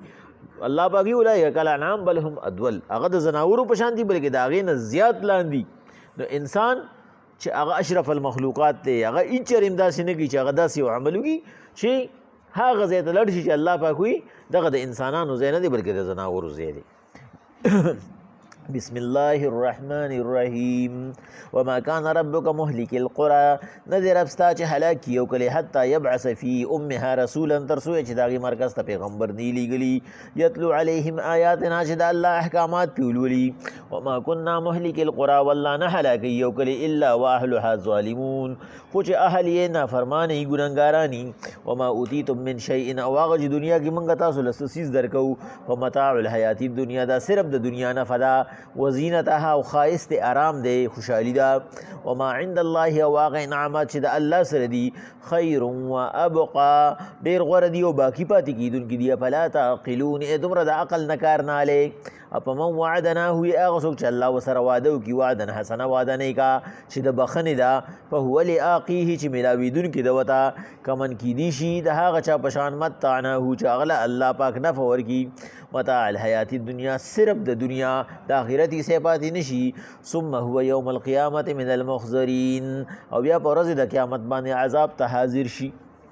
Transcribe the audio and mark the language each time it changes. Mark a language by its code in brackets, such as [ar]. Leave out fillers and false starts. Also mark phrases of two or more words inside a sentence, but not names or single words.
[ps] الله پاک وایي [ar] اولئک کالانعام بل هم اضل. [ps] هغه د زناورو په شان دي بلکې د هغې نه زیات لاندې. نو انسان چې هغه [ar] اشرف المخلوقات [ps] دی هغه هېڅ چېرې هم داسې نه کوي چې هغه داسې یو عمل وکړي چې هغه ځای ته لاړ شي چې الله پاک وایي دغه د انسانانو ځای نه دی بلکې د زناورو ځای دی. [ar] بسم الله الرحمن الرحیم وما كان ربك مهلك القرى. [ps] نه دی رب ستا چې هلاک کي یو کلی [ar] حتی یبعث فی امها رسولا [ps] تر څو چې د هغې مرکز ته پیغمبر نه لیږلي [ar] یتلو علیهم آیاتنا [ps] چې د الله احکامات پې ولولي. [ar] وما كنا مهلك القرى [ps] والله نه هلاکوي یو کلی [ar] الا واهلها ظالمون [ps] خو چې اهل یې نافرمانه یي ګنهګاران. [ar] وما اوتیتم من شیء [ps] او هغه چې دنیا کې موږ تاسو له څه څیز درکوو په [ar] متاع الحیات الدنیا [ps] دا صرف د دنیا نفع ده وزینتها او ښایست آرام دی خوشحالي ده. [ar] وما عند الله [ps] او هغه انعامات چې د الله سره دي [ar] خیر و ابقا [ps] ډېر غوره دي او باقي پاتې کېدونکي دي. [ar] افلا تعقلون [ps] دومره د عقل نه کار نه الی. [ar] اپمن وعدناه [ps] هغه څوک چې الله ورسره واده وکړي [ar] وعدا حسنه [ps] واده نیکه چې د بخښنې ده [ar] فهو لاقیه [ps] چې میلاویدونکي ده ورته کمن کیدی شي د هغه چا په شان متعناه چې هغه له الله پاک نفع ورکړي. [ar] متاع الحیات الدنیا [ps] صرف د دنیا د آخرت یې پاتې نشي. [ar] ثم هو یوم القیامة من المخضرین [ps] او بیا په ورځ د قیامت باندې عذاب ته حاضر شي.